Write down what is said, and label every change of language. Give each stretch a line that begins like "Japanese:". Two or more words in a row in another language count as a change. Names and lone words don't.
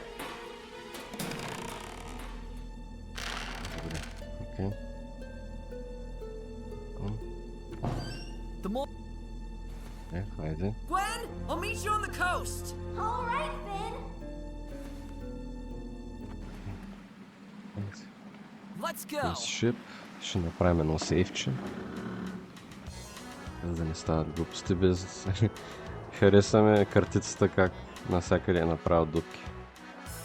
Bulgarian: Окей.
English: The more.
Bulgarian: Хайде.
English: Gwen, I'll meet you on the coast. All right, Finn. Let's go.
Bulgarian: Шип. Ще направим едно сейфче. За да не стават глупости без... Харесаме картицата как навсякъде е направил дупки.